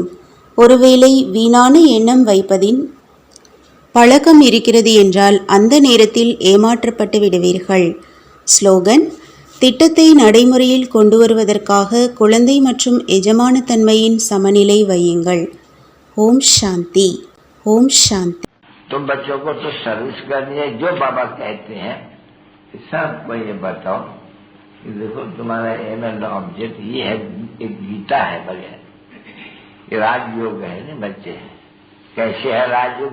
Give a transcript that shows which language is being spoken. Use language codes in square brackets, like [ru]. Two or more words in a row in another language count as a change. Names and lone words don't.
[ta] ஒருவேளை வீணான எண்ணம் வைப்பதின் பழக்கம் இருக்கிறது என்றால் அந்த நேரத்தில் ஏமாற்றப்பட்டு விடுவீர்கள். ஸ்லோகன். திட்டத்தை நடைமுறையில் கொண்டு வருவதற்காக குழந்தை மற்றும் எஜமானத்தன்மையின் சமநிலை வையுங்கள். ஓம் சாந்தி. [hi] ओम शांति। तुम बच्चों को तो सर्विस करनी है, जो बाबा कहते हैं सब ये बताओ कि देखो तुम्हारा [en] aim and object [hi] ये है, एक गीता है बगैर, ये राजयोग है ना बच्चे। कैसे है राजयोग?